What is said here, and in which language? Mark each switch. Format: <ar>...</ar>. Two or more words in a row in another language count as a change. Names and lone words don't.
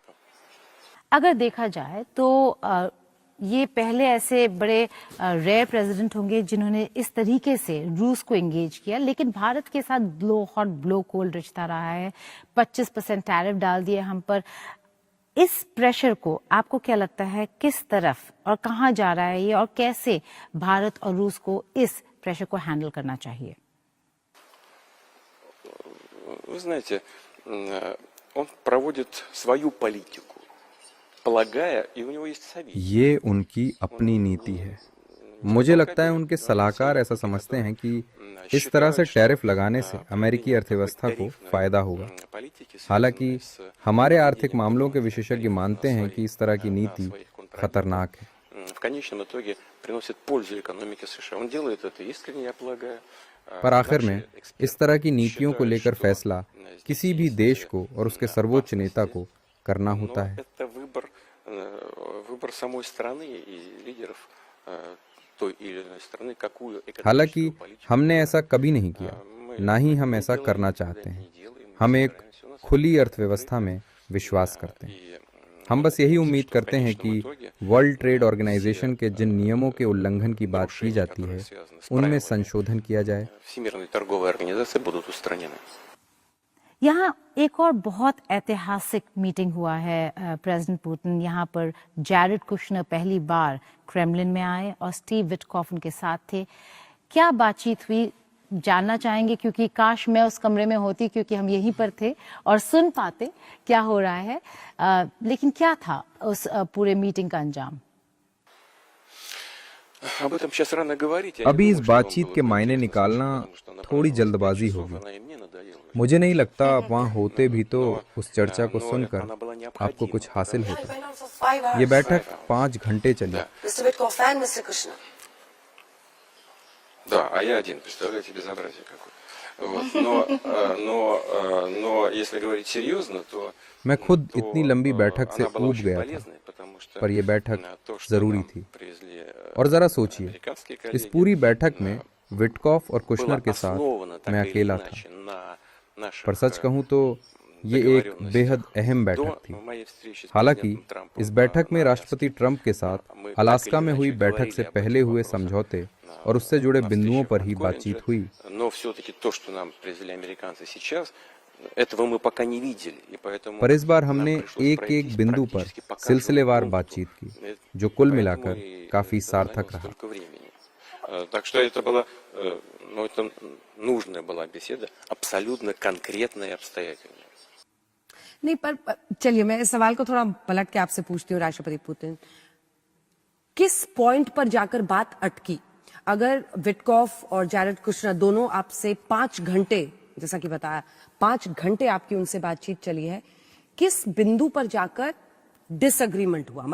<hi>अगर देखा जाए तो ये पहले ऐसे बड़े</hi> <en>rare president</en> <hi>होंगे जिन्होंने इस तरीके से रूस को एंगेज किया, लेकिन भारत के साथ</hi> <en>blow hot blow cold</en> <hi>रिश्ता रहा है। 25% टैरिफ डाल दिए हम पर। इस प्रेशर को आपको क्या लगता है किस तरफ और कहाँ जा रहा है ये, और कैसे भारत और रूस को इस प्रेशर को हैंडल करना चाहिए?</hi> <ru>Вы знаете, он проводит свою политику, полагая, и у него есть совет.</ru> <hi>ये उनकी अपनी नीति है। मुझे लगता है उनके सलाहकार ऐसा समझते हैं कि इस तरह से टैरिफ लगाने से अमेरिकी अर्थव्यवस्था को फायदा होगा। हालांकि हमारे आर्थिक मामलों के विशेषज्ञ मानते हैं कि इस तरह की नीति खतरनाक है।</hi> <ru>В конечном итоге приносит пользу экономике США. Он делает это искренне, я полагаю.</ru> <hi>पर आखिर में इस तरह की नीतियों को लेकर फैसला किसी भी देश को और उसके सर्वोच्च नेता को करना होता है।</hi> <ru>Это выбор самой страны и лидеров той или иной страны, какую</ru> <hi>हालांकि</hi> <ru>экономическую политику</ru> <hi>हमने ऐसा कभी नहीं किया, ना ही हम ऐसा करना चाहते हैं। हम एक खुली अर्थव्यवस्था में विश्वास करते हैं।</hi> <ru>И</ru> <hi>हम बस यही उम्मीद करते हैं कि वर्ल्ड ट्रेड ऑर्गेनाइजेशन के जिन नियमों के उल्लंघन की बात की जाती है उनमें संशोधन किया जाए।</hi> <ru>Всемирной торговой организации будут устранены.</ru> <hi>यहाँ एक और बहुत ऐतिहासिक मीटिंग हुआ है। प्रेसिडेंट पुतिन यहाँ पर जैरेड कुशनर पहली बार क्रेमलिन में आए और स्टीव विटकॉफ उनके साथ थे। क्या बातचीत हुई जानना चाहेंगे, क्योंकि काश मैं उस कमरे में होती, क्योंकि हम यहीं पर थे और सुन पाते क्या हो रहा है। लेकिन क्या था उस पूरे मीटिंग का अंजाम? अभी इस बातचीत के मायने निकालना थोड़ी जल्दबाजी होगी। मुझे नहीं लगता आप वहाँ होते भी तो उस चर्चा को सुनकर आपको कुछ हासिल होता। ये बैठक 5 घंटे चली।</hi> <en>Mr. Witkoff and Mr. Kushner.</en> <ru>Да, а я один, представляете, безобразие какое. Вот. Но если говорить серьезно, то</ru> <hi>मैं खुद इतनी लंबी बैठक से ऊब गया था, पर यह बैठक जरूरी थी। और जरा सोचिए, इस पूरी बैठक में विटकॉफ और कुशनर के साथ मैं अकेला था। पर सच कहूं तो ये एक बेहद अहम बैठक थी। हालांकि इस बैठक में राष्ट्रपति ट्रंप के साथ अलास्का में हुई बैठक से पहले हुए समझौते और उससे जुड़े बिंदुओं पर ही बातचीत हुई। पर इस बार हमने एक बिंदु पर सिलसिलेवार बातचीत की, जो कुल मिलाकर काफी सार्थक रहा। Так что это была, это нужная была беседа, абсолютно конкретная и обстоятельная. नहीं, पर चलिए मैं इस सवाल को थोड़ा पलट के आपसे पूछती हूँ। राष्ट्रपति पुतिन, किस पॉइंट पर जाकर बात अटकी? अगर विटकॉफ और जैरेड कुशनर दोनों आपसे 5 घंटे, जैसा कि बताया 5 घंटे आपकी उनसे बातचीत चली है, किस बिंदु पर जाकर डिसएग्रीमेंट हुआ?</hi>